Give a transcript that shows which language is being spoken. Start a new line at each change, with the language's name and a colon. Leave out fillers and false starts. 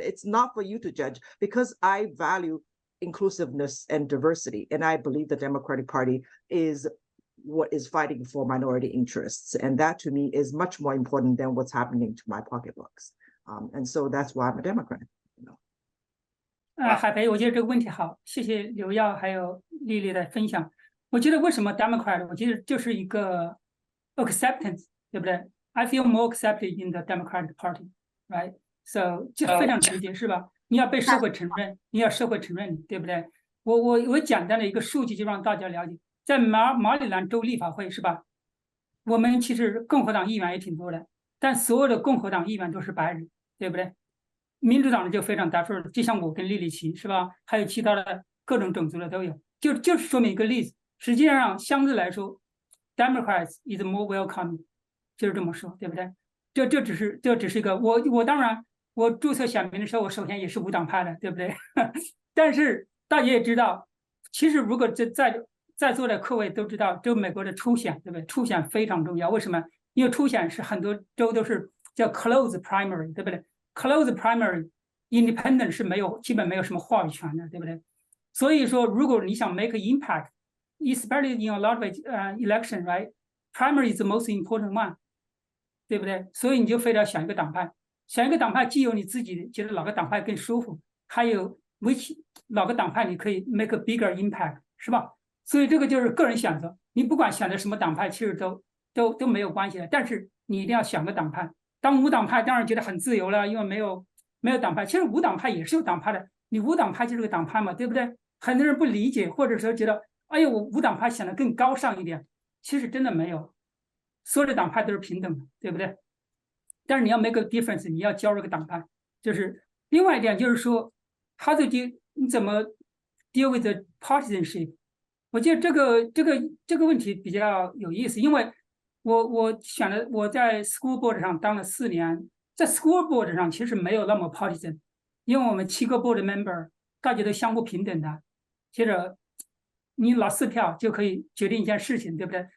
English: It's not for you to judge, because I value inclusiveness and diversity. And I believe the Democratic Party is what is fighting for minority interests. And that to me is much more important than what's happening to my pocketbooks. And so that's why I'm a Democrat. You know.
Chinese: 海培，我觉得这个问题好，谢谢刘耀还有丽丽的分享。我觉得为什么 Democrat， 我觉得就是一个 acceptance， 对不对？
English: I feel more accepted in the Democratic Party, right? So
Chinese: 就非常直接，是吧？你要被社会承认，你要社会承认你，对不对？我简单的一个数据就让大家了解，在马里兰州立法会是吧？我们其实共和党议员也挺多的，但所有的共和党议员都是白人，对不对？民主党的就非常大数，就像我跟莉莉奇是吧？还有其他的各种种族的都有，就是说明一个例子。实际上相对来说 ，
English: Democrats is more welcome，
Chinese: 就是这么说，对不对？这只是一个我当然我注册选民的时候，我首先也是无党派的，对不对？但是大家也知道，其实如果在座的各位都知道，就美国的初选，对不对？初选非常重要，为什么？因为初选是很多州都是叫 close primary， 对不对？ Close primary independent 是基本没有什么话语权的，对不对？所以说，如果你想
English: make an impact, especially in a lot of election, right? Primary is the most important one，
Chinese: 对不对？所以你就非得选一个党派，选一个党派既有你自己觉得哪个党派更舒服，还有哪个党派你可以
English: make a bigger impact，
Chinese: 是吧？所以这个就是个人选择，你不管选择什么党派，其实都没有关系的，但是你一定要选个党派。当无党派当然觉得很自由了，因为没有党派。其实无党派也是有党派的，你无党派就是个党派嘛，对不对？很多人不理解，或者说觉得，哎呀，我无党派显得更高尚一点。其实真的没有，所有的党派都是平等的，对不对？但是你要
English: make a difference，
Chinese: 你要加入个党派。就是另外一点就是说 ，
English: how to deal，
Chinese: 你怎么
English: deal with the partisanship？
Chinese: 我觉得这个问题比较有意思，因为我在 school board 上当了4年，在 school board 上其实没有那么 partisan， 因为我们7个 board member 大家都相互平等的，接着你拿4票就可以决定一件事情，对不对？